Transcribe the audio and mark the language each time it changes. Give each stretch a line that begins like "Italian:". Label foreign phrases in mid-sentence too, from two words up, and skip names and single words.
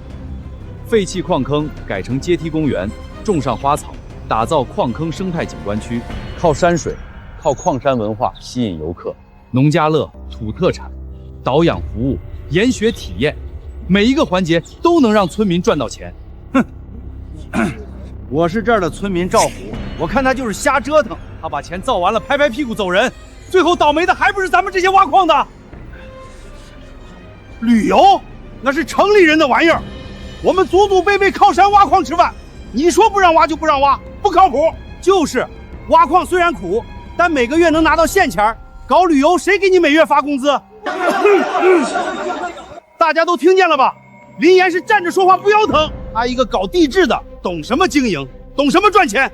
Chinese: 廢棄礦坑改成階梯公園，種上花草，打造礦坑生態景觀區，靠山水，靠礦山文化吸引遊客。農家樂、土特產、導養服務、研學體驗，每一個環節都能讓村民賺到錢。哼，我是這兒的村民趙虎，我看他就是瞎折騰。他把錢造完了，拍拍屁股走人，最後倒霉的還不是咱們這些挖礦的。旅遊那是城裡人的玩意兒，我們祖祖輩輩靠山挖礦吃飯，你說不讓挖就不讓挖，不靠譜。就是挖礦雖然苦，但每個月能拿到現錢。搞旅遊誰給你每月發工資？大家都聽見了吧？林岩是站着說話不腰疼，他一個搞地質的，懂什麼經營，懂什麼賺錢。